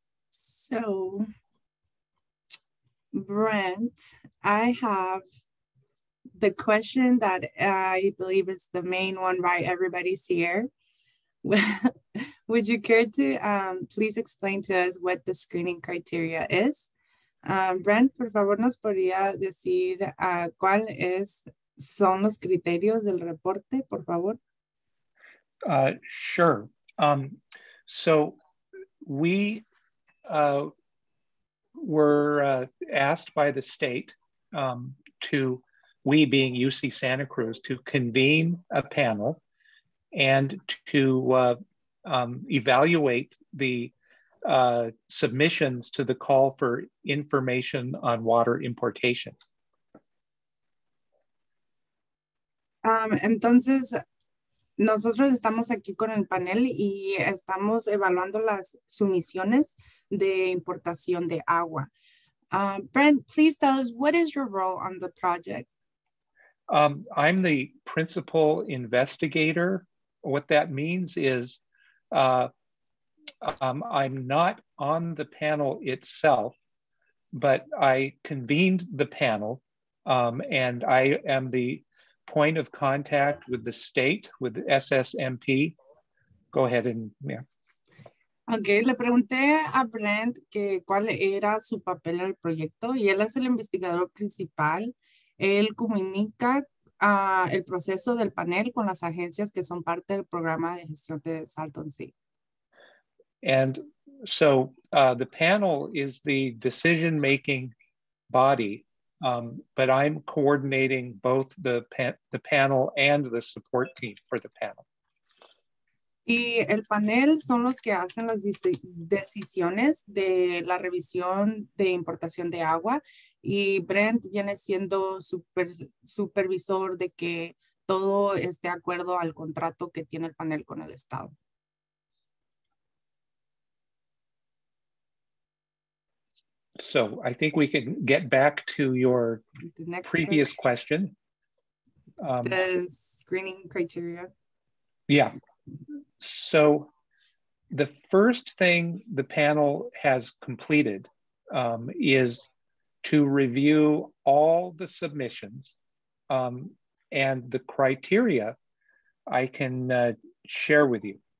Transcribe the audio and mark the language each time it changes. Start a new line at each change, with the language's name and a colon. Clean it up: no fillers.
English: So, Brent, I have the question that I believe is the main one, right? Everybody's here. Would you care to please explain to us what the screening criteria is?
Spanish: Brent, por favor, nos podría decir cuáles son los criterios del reporte, por favor?
English: Sure. So we were asked by the state we being UC Santa Cruz, to convene a panel and to evaluate the submissions to the call for information on water importation.
Spanish: Entonces, nosotros estamos aquí con el panel y estamos evaluando las sumisiones de importación de agua.
English: Brent, please tell us, what is your role on the project? I'm the principal investigator. What that means is I'm not on the panel itself, but I convened the panel, and I am the point of contact with the state, with the SSMP. Go ahead and, yeah.
Spanish: Ok, le pregunté a Brent que cuál era su papel en el proyecto, y él es el investigador principal. Él comunica el proceso del panel con las agencias que son parte del programa de gestión de Salton Sea.
English: And so the panel is the decision-making body, but I'm coordinating both the panel and the support team for the panel.
Spanish: Y el panel son los que hacen las decisiones de la revisión de importación de agua y Brent viene siendo supervisor de que todo esté de acuerdo al contrato que tiene el panel con el Estado.
English: So I think we can get back to your previous question. The screening criteria. Yeah. So the first thing the panel has completed is to review all the submissions, and the criteria I can share with you.